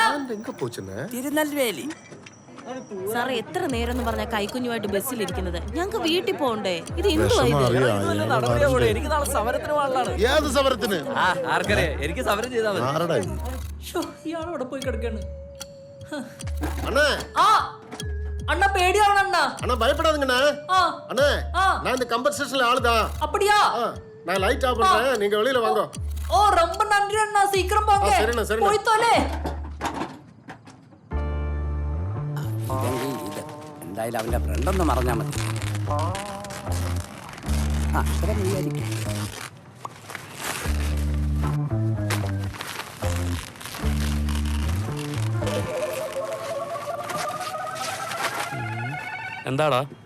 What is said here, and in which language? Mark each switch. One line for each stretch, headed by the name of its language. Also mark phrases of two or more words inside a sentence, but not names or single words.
Malayalam: തിരുനെൽവേലി. സാറേ, എത്ര നേരം എന്ന് പറഞ്ഞാൽ കൈക്കുഞ്ഞുമായിട്ട് ബസ്സിലിരിക്കുന്നത്? ഞങ്ങൾക്ക് വീട്ടിൽ പോകണ്ടേ? ഇത് എനിക്ക് നാളെ സമരത്തിന് പാടില്ലാണ്. ഏത് സമരത്തിന്? ആർക്കറിയാം, എനിക്ക് സമരം ചെയ്താൽ മതി. ആരടാ ഇത്? ഇയാളവിടെ പോയി കിടക്കാണ്.
Tamil: அண்ணே அண்ணா பேடியாவன அண்ணா. அண்ணா பயப்படாதீங்கண்ணா. அண்ணே நான் இந்த கம்பர் ஸ்டேஷன்ல ஆளுதான். அப்படியா? நான் லைட் ஆஃப் பண்றேன், நீங்க வெளியில வாங்க. ஓ ரொம்ப நன்றி அண்ணா, சீக்கிரம் போங்க. சரிண்ணா சரிண்ணா. போய் தொலை.
Malayalam: എന്തായാലും അവന്റെ ഫ്രണ്ടൊന്ന് മറഞ്ഞാ മതി. എന്താടാ?